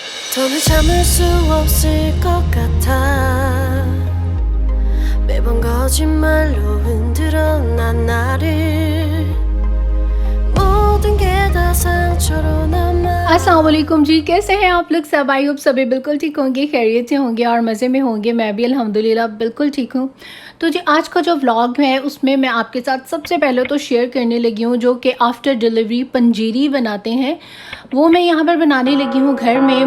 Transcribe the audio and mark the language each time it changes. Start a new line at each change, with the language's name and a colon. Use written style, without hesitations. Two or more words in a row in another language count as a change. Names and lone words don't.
Korean: 더는 참을 수 없을 것 같아 매번 거짓말로 흔들어 난 나를 모든 게 다 상처로 남아।
Arabic: السلام عليكم
Urdu: جی، کیسے ہیں آپ لوگ سب?
English: I hope
Urdu: سبھی بالکل ٹھیک ہوں گے، خیریت سے ہوں گے اور مزے میں ہوں گے. میں بھی الحمدللہ بالکل ٹھیک ہوں۔ تو جی آج کا جو ولاگ ہے اس میں میں آپ کے ساتھ سب سے پہلے تو شیئر کرنے لگی ہوں جو کہ
English: after delivery
Urdu: پنجیری بناتے ہیں، وہ میں یہاں پر بنانے لگی ہوں گھر میں.